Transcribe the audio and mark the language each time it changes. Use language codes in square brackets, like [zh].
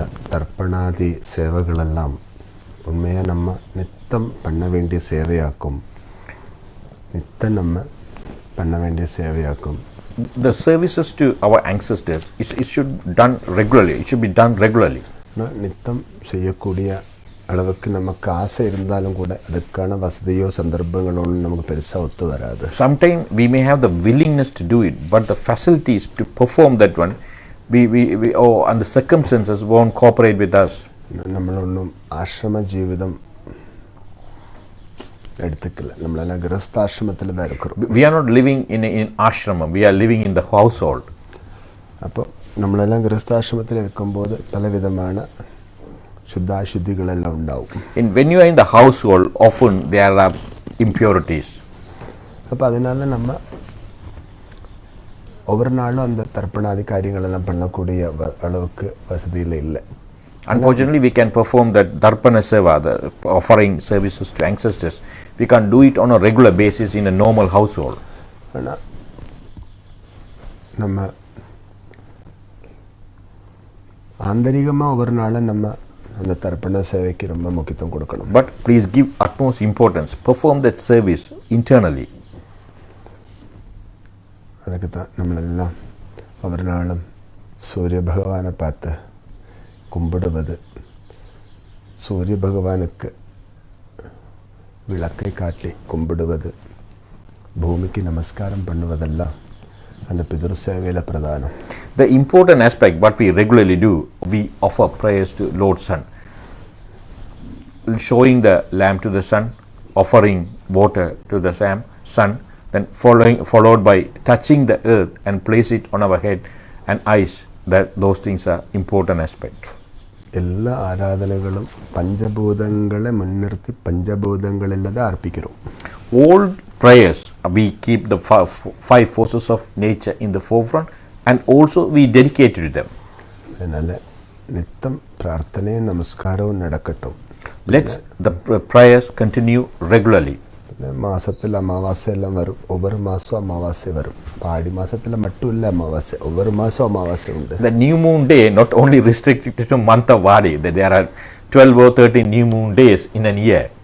[ta] தர்ப்பணாதி சேவைகளெல்லாம் உண்மையாக நம்ம நித்தம் பண்ண வேண்டிய சேவையாக்கும். நித்தம் நம்ம பண்ண வேண்டிய சேவையாக்கும். [en] The services to our ancestors, it should done regularly. It should be done regularly. [ta] நித்தம் செய்யக்கூடிய அளவுக்கு நமக்கு ஆசை இருந்தாலும் கூட அதுக்கான வசதியோ சந்தர்ப்பங்களோ நமக்கு பெருசாக ஒத்து வராது. [en] Sometimes we may have the willingness to do it, but the facilities to perform that one, we and the circumstances won't cooperate with us. [ml] നമ്മളൊന്നും ആശ്രമ ജീവിതം എടുത്തിട്ടില്ല. നമ്മളെല്ലാം ഗൃഹസ്ഥാശ്രമത്തിൽ ഇതായിരിക്കും. [en] We are not living in ashramam, we are living in the household. [ml] അപ്പോൾ നമ്മളെല്ലാം ഗൃഹസ്ഥാശ്രമത്തിൽ ഇരിക്കുമ്പോൾ പലവിധமான ശുദ്ധാശുദ്ധികളെല്ലാം ഉണ്ടാവും. [en] When you are in the household, often there are impurities. [ml] അപ്പോൾ [ta] அதனால நம்ம ஒவ்வொரு நாளும் அந்த தர்ப்பணாதி காரியங்களெல்லாம் பண்ணக்கூடிய அளவுக்கு வசதியில் இல்லை. [en] Unfortunately, we can perform that darpana seva, the offering services to ancestors. We can't do it on a regular basis in a normal household. [ta] ஆனால் நம்ம ஆந்தரிகமாக ஒவ்வொரு நாளும் நம்ம அந்த தர்ப்பண சேவைக்கு ரொம்ப முக்கியத்துவம் கொடுக்கணும். [en] But please give utmost importance. Perform that service internally. [ta] அதுக்கு தான் நம்மளெல்லாம் ஒவ்வொரு நாளும் சூரிய பகவானை பார்த்து கும்பிடுவது, சூரிய பகவானுக்கு விளக்கை காட்டி கும்பிடுவது, பூமிக்கு நமஸ்காரம் பண்ணுவதெல்லாம் அந்த பிதൃ சேவையில் பிரதானம். [en] The important aspect what we regularly do, we offer prayers to Lord Sun, showing the lamp to the sun, offering water to the sun, then followed by touching the earth and place it on our head and eyes. That those things are important aspect. [ml] എല്ലാ ആരാധനകളും പഞ്ചഭൂതങ്ങളെ മുൻനിർത്തി പഞ്ചഭൂതങ്ങളിലത് അർപ്പിക്കുന്നു. [en] All prayers we keep the five forces of nature in the forefront and also we dedicate to them. [ml] അതിനാൽ നിത്യം പ്രാർത്ഥനയും നമസ്കാരവും നടക്കട്ടെ. [en] Let's the prayers continue regularly. [ml] മാസത്തിൽ അമാവാസ്യയെല്ലാം വരും. ഒവ്വൊരു മാസവും അമാവാസ്യ വരും. പാടി മാസത്തിൽ മറ്റുമില്ല അമാവാസ്യ. ഒവ്വൊരു മാസവും അമാവാസ്യ ഉണ്ട്. [en] The new moon day not only restricted to month of Aadi, that there are 12 or 13 new moon days in a year.